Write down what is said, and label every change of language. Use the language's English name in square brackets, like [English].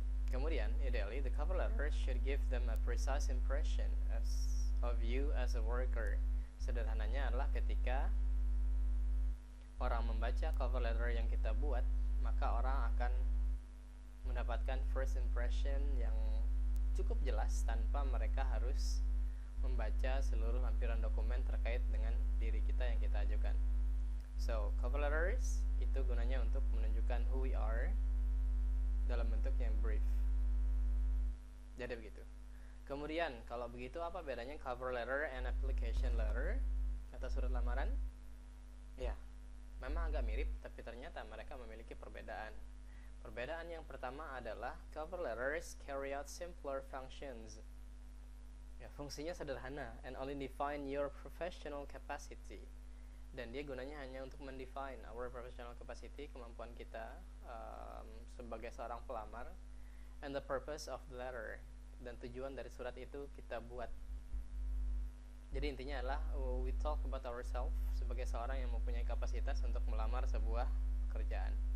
[English] Kemudian, ideally, the cover letter should give them a precise impression of you as a worker. [Indonesian] Sederhananya adalah ketika orang membaca cover letter yang kita buat, maka orang akan mendapatkan first impression yang cukup jelas tanpa mereka harus membaca seluruh lampiran dokumen terkait dengan diri kita yang kita ajukan. So, cover letters itu gunanya untuk menunjukkan [English] who we are [Indonesian] dalam bentuk yang brief. Jadi begitu. Kemudian, kalau begitu apa bedanya cover letter and application letter atau surat lamaran? Ya, memang agak mirip, tapi ternyata mereka memiliki perbedaan. Perbedaan yang pertama adalah [English] cover letters carry out simpler functions. [Indonesian] Ya, fungsinya sederhana [English] and only define your professional capacity. [Indonesian] Dan dia gunanya hanya untuk mendefine [English] our professional capacity, [Indonesian] kemampuan kita sebagai seorang pelamar, [English] and the purpose of the letter, [Indonesian] dan tujuan dari surat itu kita buat. Jadi intinya adalah [English] we talk about ourselves [Indonesian] sebagai seorang yang mempunyai kapasitas untuk melamar sebuah pekerjaan.